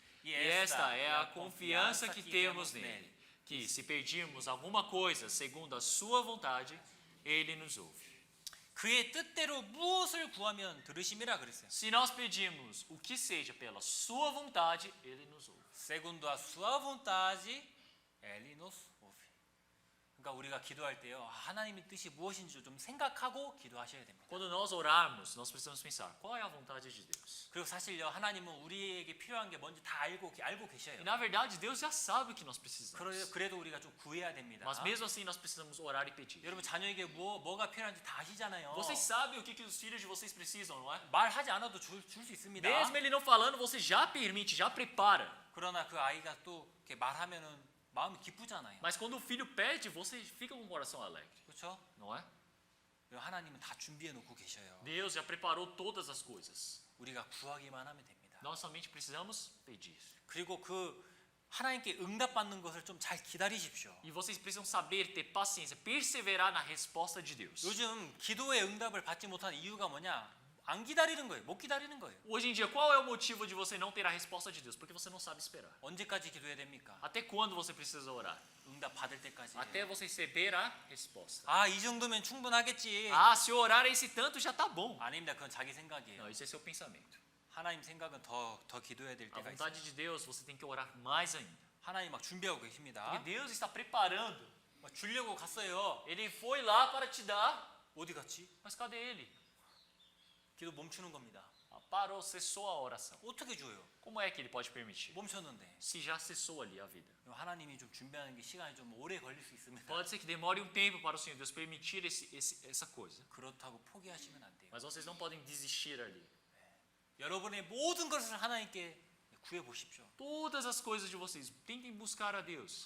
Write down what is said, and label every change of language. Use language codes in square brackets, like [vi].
[pt] E esta é a confiança que temos nele, que se pedirmos alguma coisa segundo a sua vontade, ele nos ouve. [ko] 그의 뜻대로 무엇을 구하면 들으심이라 그랬어요. [pt] Se nós pedirmos o que seja pela sua vontade, ele nos ouve. Segundo a sua vontade, ele nos ouve. [ko] 그러니까 우리가 기도할 때요. 하나님의 뜻이 무엇인지 좀 생각하고 기도하셔야 됩니다. [pt] Quando nós orarmos, nós precisamos pensar, qual é a vontade de Deus? [ko] 그리고 사실요. 하나님은 우리에게 필요한 게 뭔지 다 알고 계셔요. [pt] E na verdade, Deus já sabe o que nós precisamos. [ko] 그래도 우리가 좀 구해야 됩니다. [pt] Mas mesmo assim, nós precisamos orar e pedir. [ko] 여러분 자녀에게 뭐가 필요한지 다 아시잖아요. [pt] Vocês sabem o que os filhos de vocês precisam, não é? [ko] 말하지 않아도 줄 수 있습니다. [pt] Mesmo ele não falando, você já permite, já prepara. [ko] 그러나 그 아이가 또 이렇게 말하면은 마음이 기쁘잖아요. [pt] Mas quando o filho pede, você fica com o coração alegre, [ko] 그렇죠? [pt] não é? [ko] 하나님은 다 준비해 놓고 계셔요. [pt] Deus já preparou todas as coisas. [ko] 우리가 구하기만 하면 됩니다. [pt] Nós somente precisamos pedir. [ko] 그리고 그 하나님께 응답받는 것을 좀 잘 기다리십시오. [pt] E vocês precisam saber, ter paciência, perseverar na resposta de Deus. [ko] 요즘 기도의 응답을 받지 못하는 이유가 뭐냐? 안 기다리는 거예요. 못 기다리는 거예요. [pt] Hoje em dia, qual é o motivo de você não ter a resposta de Deus? Porque você não sabe esperar. [ko] 언제까지 기도해야 됩니까? [pt] Até quando você precisa orar? [ko] 응답 받을 때까지. [pt] Até você receber a resposta. [ko] 아, 이 정도면 충분하겠지. [pt] Ah, se eu orar esse tanto já tá bom. [ko] 아닙니다. 그건 자기 생각이에요. [pt] Não, isso é seu pensamento. [ko] 하나님 생각은 더 기도해야 될 [pt] A [ko] 때가 있어요. [pt] vontade de Deus, você tem que orar mais ainda. [ko] 하나님 막 준비하고 계십니다. [pt] Porque Deus está preparando. [ko] 막 주려고 갔어요. [pt] Ele foi lá para te dar. [ko] 어디 갔지? [pt] Mas cadê ele? [ko] 기도 멈추는 겁니다. [pt] Ah, parou, cessou a oração. [ko] 어떻게 줘요? [pt] Como é que ele pode permitir? [ko] 멈췄는데. [pt] Se já cessou ali a vida. [ko] 하나님이 좀 준비하는 게 시간이 좀 오래 걸릴 수 있습니다. [pt] Pode ser que demore um tempo para o Senhor Deus permitir essa coisa. [ko] 그렇다고 포기하시면 안 돼요. [pt] Mas vocês não podem desistir ali. [ko] 여러분의 모든 것을 하나님께 구해 보십시오. [pt] Todas as coisas de vocês, tentem buscar a Deus.